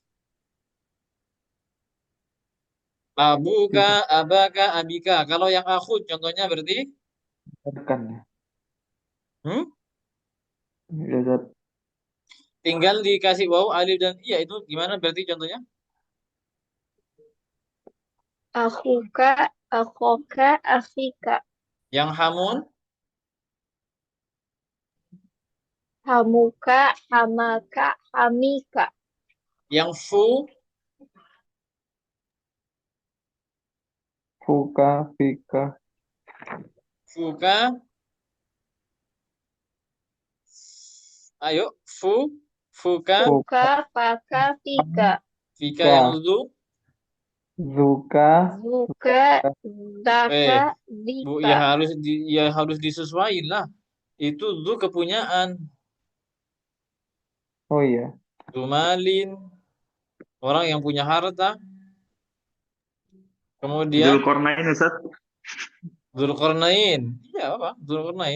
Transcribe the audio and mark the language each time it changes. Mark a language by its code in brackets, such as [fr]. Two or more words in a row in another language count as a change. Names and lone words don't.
[id] Abuka, tidak [ar] أباك، أبيك. [id] Kalau yang akhud contohnya berarti tekan ya. hmm? Ya, Zat. Tinggal dikasih waw, alif dan iya itu gimana berarti contohnya? Akhuka, [ar] أخاك، أخيك. [id] Yang hamun, [ar] حموك، حماك، حميك. [id] yang fu, [ar] فوك، فيك, [id] fuka, ayo fu, fuka, Fuka, Fuka, [ar] فاك، فيك. [id] fika yang Ka, zu, Zuka, Zuka, eh zaka, bu zika. ya harus disesuaikan lah. Itu zu kepunyaan, oh iya, zumalin, orang yang punya harta. Kemudian Dzulqarnain Ustaz. Dzulqarnain. Iya apa? Dzulqarnain.